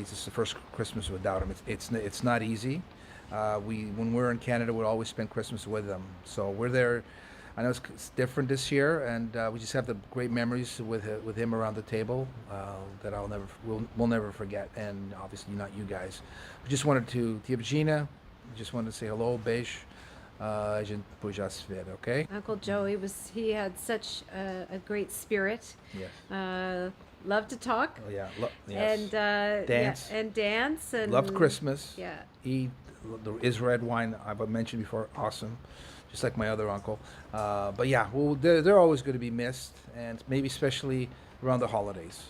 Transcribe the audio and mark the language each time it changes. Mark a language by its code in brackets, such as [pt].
[en] This is the first Christmas without him. It's not easy. When we're in Canada, we'll always spend Christmas with them. So we're there. I know it's different this year, and we just have the great memories with him around the table that we'll never forget. And obviously not you guys. We just wanted to, Tia Gina, just wanted to say hello, beijo. [pt] A gente depois já se vê, okay? [en] Uncle Joe, he had such a great spirit. Yes. Loved to talk. Oh, yeah. Yes. And dance. Yeah, and dance and Loved Christmas. Yeah. Eat is red wine I've mentioned before. Awesome. Just like my other uncle. But yeah, well, they're always going to be missed, and maybe especially around the holidays.